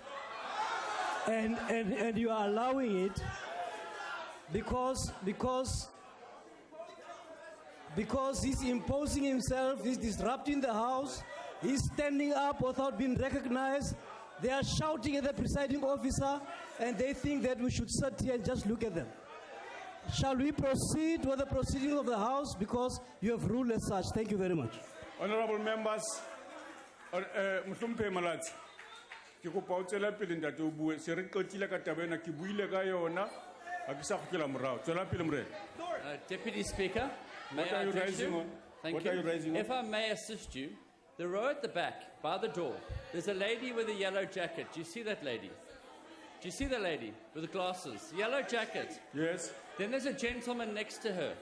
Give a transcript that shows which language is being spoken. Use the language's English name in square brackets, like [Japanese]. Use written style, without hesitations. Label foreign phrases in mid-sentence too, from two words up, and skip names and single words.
[English] And you are allowing it because he's imposing himself, he's disrupting the House, he's standing up without being recognized. They are shouting at the presiding officer, and they think that we should sit here and just look at them. Shall we proceed with the proceeding of the House because you have ruled as such? Thank you very much. Honorable members, Mhlumpe Malachi, [Southern Sotho] ke kopa o tswela pele ntate o bue se re qotile ka taba ena ke buile ka yona ha ke sa kgutlela morao tswela pele morena. [English] Deputy Speaker, may What I are you address raising you? on? Thank What you. are you raising on? If I may assist you, the row at the back, by the door, there's a lady with a yellow jacket. Do you see that lady? Do you see the lady with the glasses? Yellow jacket. Yes. Then there's a gentleman next to her.